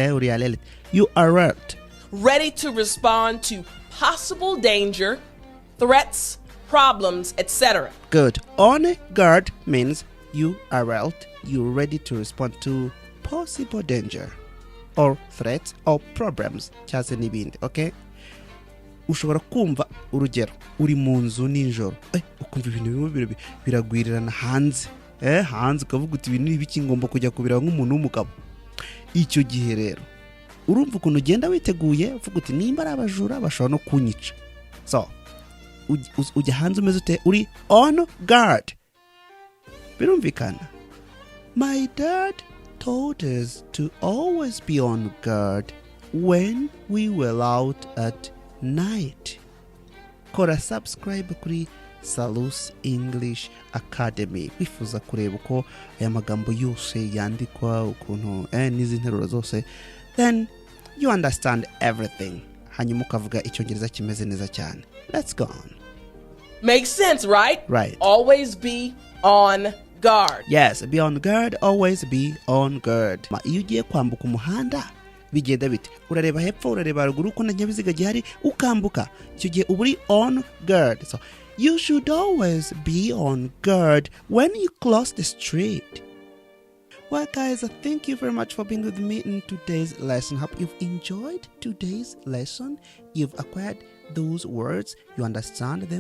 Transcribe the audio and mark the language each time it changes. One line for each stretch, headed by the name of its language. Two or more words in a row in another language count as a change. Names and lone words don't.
English: You alert. Ready to respond to possible danger, threats, problems, etc. Good. On guard means you are alert. You're ready to respond to possible danger or threats or problems.
Kinyarwanda: Cyase n'ibindi, okay? Ushobora kumva urugero uri mu nzu nijoro ukumva ibintu bimwe biragwirirana hanze hanze ukavuga uti ibintu ibiki ngomba kujya kubira nk'umuntu w'umugabo. Icyo gihe rero urumva ukuntu ugenda witeguye uvuga uti nimba ari abajura bashobora no kunyica. So ujya hanze umeze ute uri
English: on guard.
Kinyarwanda: Birumvikana.
English: My dad told us to always be on guard when we were out at night.
Kinyarwanda: Kora subscribe kuri Salus English Academy wifuza kureba uko aya magambo yose yandikwa ukuntu n'izi nteruro zose,
English: then you understand everything.
Kinyarwanda: Hanyuma ukavuga icyongereza kimeze neza cyane.
English: Let's go on. Makes sense, right? Right. Always be on guard. Yes, be on guard. Always be on guard.
Kinyarwanda: Iyo ugiye kwambuka umuhanda bigenda bite? Urareba hepfo, urareba ruguru uko nyabiziga gihari ukambuka. Icyo gihe uba uri
English: on guard. So you should always be on guard when you cross the street. Well, guys, thank you very much for being with me in today's lesson. Hope you've enjoyed today's lesson. You've acquired those words. You understand them.